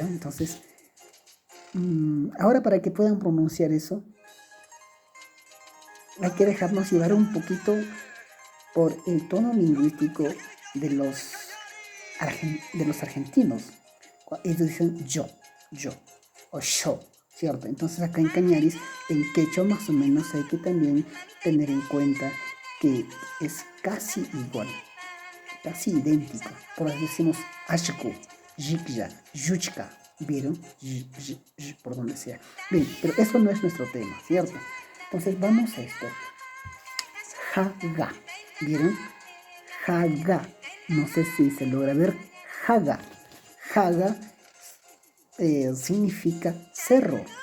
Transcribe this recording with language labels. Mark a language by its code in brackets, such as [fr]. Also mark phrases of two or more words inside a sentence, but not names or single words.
[es] Entonces, ahora para que puedan pronunciar eso, hay que dejarnos llevar un poquito por el tono lingüístico de los argentinos. Ellos dicen yo o yo, ¿cierto? Entonces acá en cañaris, en quechua más o menos hay que también tener en cuenta que es casi igual, casi idéntico. Por eso decimos [qu] ashku, yikya, yuchka, [es] ¿vieron? Por donde sea. Bien, pero eso no es nuestro tema, ¿cierto? Entonces vamos a esto. Jaga, ¿vieron? Jaga. No sé si se logra ver. Jaga. Jaga significa cerro.